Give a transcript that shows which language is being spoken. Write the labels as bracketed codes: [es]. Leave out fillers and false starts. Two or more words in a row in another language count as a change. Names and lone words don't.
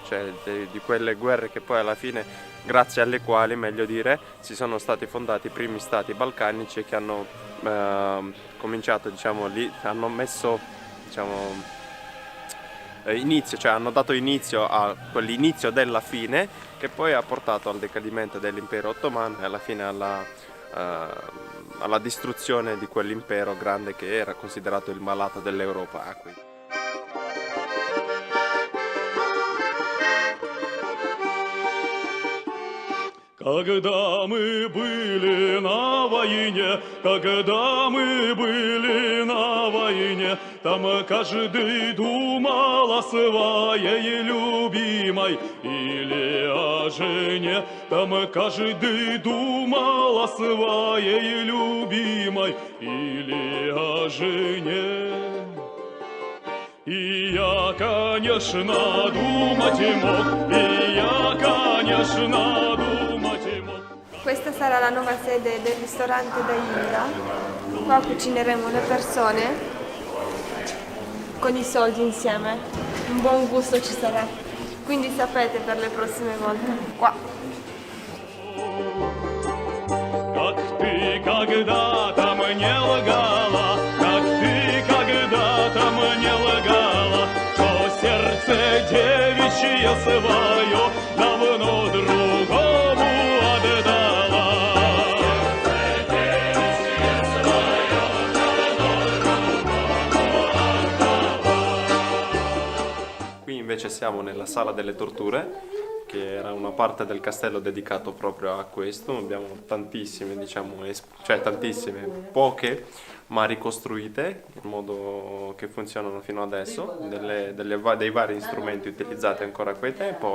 [it] cioè di quelle guerre che poi alla fine, grazie alle quali, meglio dire, si sono stati fondati i primi stati balcanici che hanno cominciato, diciamo, lì, hanno messo, diciamo, inizio, cioè hanno dato inizio a quell'inizio della fine che poi ha portato al decadimento dell'impero ottomano e alla fine alla distruzione di quell'impero grande che era considerato il malato dell'Europa. [ru] Когда мы были на войне, когда мы были на войне. жене, там каждый думал о своей любимой. Или о жене, там каждый думал о своей любимой. Или о жене. И я, конечно, думать мог, и я, конечно, думать мог. [it] Questa sarà la nuova sede del ristorante da Indra. Qua cucineremo le persone con i soldi insieme. Un buon gusto ci sarà. Quindi sapete per le prossime volte. Qua. [ru] Как ты когда-то мне лгала, как ты когда-то мне лгала, что сердце девичье свое давно другому отдала. [it] Qui invece siamo nella sala delle torture, che era una parte del castello dedicato proprio a questo. Abbiamo tantissime, diciamo, cioè tantissime, poche, ma ricostruite in modo che funzionano fino adesso, dei vari strumenti utilizzati ancora a quel tempo.